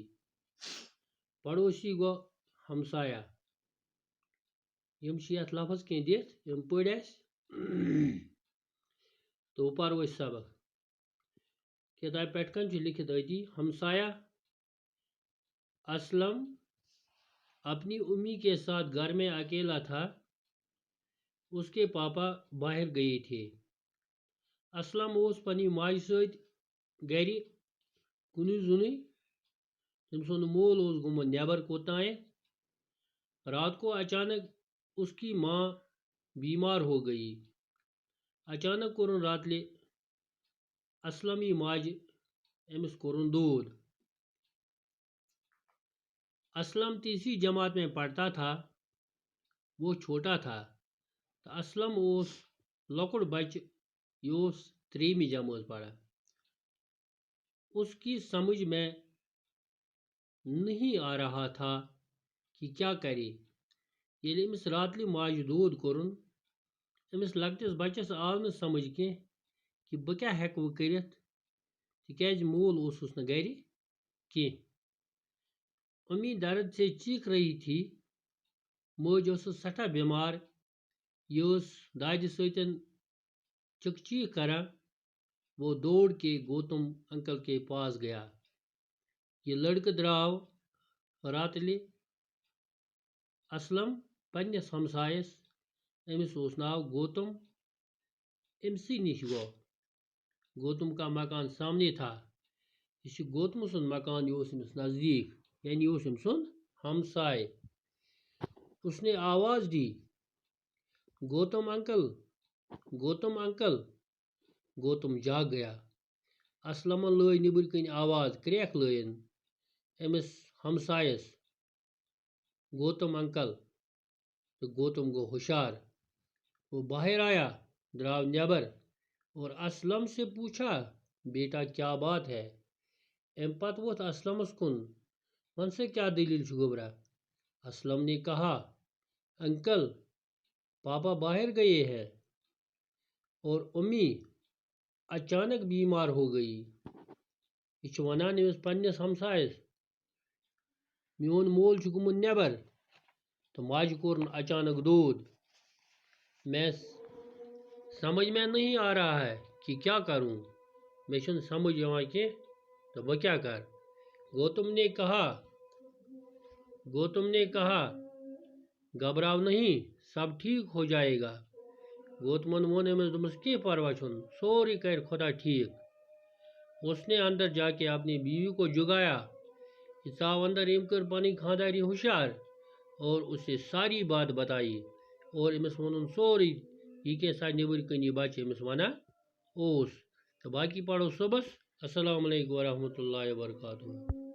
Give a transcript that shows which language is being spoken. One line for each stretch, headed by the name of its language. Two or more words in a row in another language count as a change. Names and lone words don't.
Kashmiri: پڑوسی گو ہمسایہ۔ یم چھ یتھ لفظ کینٛہہ دِتھ یم پٔرۍ اسہِ تو پرو أسۍ سبق۔ کتاب پٮ۪ٹھ کن چھُ لکھت أتی
Urdu: ہمسایہ اسلم اپنی امی کے ساتھ گھر میں اکیلا تھا۔ اس کے پاپا باہر گئے تھے۔
Kashmiri: اسلم اوس پننہِ ماجہِ سۭتۍ گھرِ کُنُے زوٚنُے۔ تٔمۍ سُنٛد مول اوس گوٚمُت نٮ۪بر کوٚتانۍ۔
Urdu: رات کو اچانک اس کی ماں بیمار ہو گئی۔
Kashmiri: اچانک کوٚرُن راتلہِ اسلمی ماجہِ أمِس کوٚرُن دود۔
Urdu: اسلم تیسری جماعت میں پڑھتا تھا۔ وہ چھوٹا تھا تو
Kashmiri: اسلم اوس لۄکُٹ بچہ یہ اوس تریمہِ جماعت پڑھان۔
Urdu: اس کی سمجھ میں نہیں آ رہا تھا کہ کیا کرے۔
Kashmiri: ییٚلہِ أمِس راتلہِ ماجہِ دود کوٚرُن أمِس لۄکٹِس بچس آو نہٕ سمجھ کینٛہہ کہ بہٕ کیٛاہ ہٮ۪کہٕ وۄنۍ کٔرِتھ تِکیٛازِ مول اوسُس نہٕ گرِ کینٛہہ۔
Urdu: امی درد سے چیخ رہی تھی۔
Kashmiri: مٲج ٲسٕس سٮ۪ٹھاہ بیمار۔ یہ ٲس دادِ سۭتۍ چِک چیخ کران۔
Urdu: وہ دوڑ کے گوتم انکل کے پاس گیا۔
Kashmiri: یہ لڑکہ درٛاو راتلہِ اسلم پننس ہمسایس أمِس اوس ناو گوتم أمسٕے نِش گوٚو۔
Urdu: گوتم کا مکان سامنے تھا۔
Kashmiri: یہ چھُ گوتم سُنٛد مکان یہ اوس أمِس نزدیک یعنی یہ اوس أمۍ سُنٛد ہمساے۔
Urdu: اس نے آواز دی گوتم انکل گوتم انکل۔ گوتم جاگ گیا۔
Kashmiri: اسلمن لٲج نیبر کن آواز کریکھ لٲیِن أمِس ہمسایس گوتم انکل تو گوتم گو ہوشیار۔
Urdu: وہ باہر آیا،
Kashmiri: دراو نیبر
Urdu: اور اسلم سے پوچھا بیٹا کیا بات ہے۔
Kashmiri: ام پت ووتھ اسلمس کن ون سا کیا دلیل چھُ گوبرا۔
Urdu: اسلم نے کہا انکل پاپا باہر گئے ہیں اور امی اچانک بیمار ہو گئی۔
Kashmiri: یہ چھُ ونان أمِس پننس ہمسایس میون مول چھُ گوٚمُت نیبر تو ماجہِ کوٚرُن اچانک دود۔
Urdu: میں سمجھ میں نہیں آ رہا ہے کہ کیا کروں۔
Kashmiri: میں چھُنہٕ سمجھ یِوان کینٛہہ تو بہٕ کیا کر۔
Urdu: گوتم نے کہا گھبراؤ نہیں سب ٹھیک ہو جائے گا۔
Kashmiri: گوتمن وون أمِس دوٚپمَس کینٛہہ پرواے چھُنہٕ سورُے کرِ خدا ٹھیک۔
Urdu: اس نے اندر جا کے اپنی بیوی کو جگایا۔
Kashmiri: یہ ژاو اندر أمۍ کٔر پنٕنۍ خاندارنۍ ہوشیار
Urdu: اور اسے ساری بات بتائی
Kashmiri: اور أمِس ووٚنُن سورُے یہ کیٛاہ سا نیبر کن یہ بچہ أمِس ونان اوس۔ تو باقی پڑھو صبحس۔
Arabic: السلام علیکم ورحمۃ اللہ وبرکاتہ۔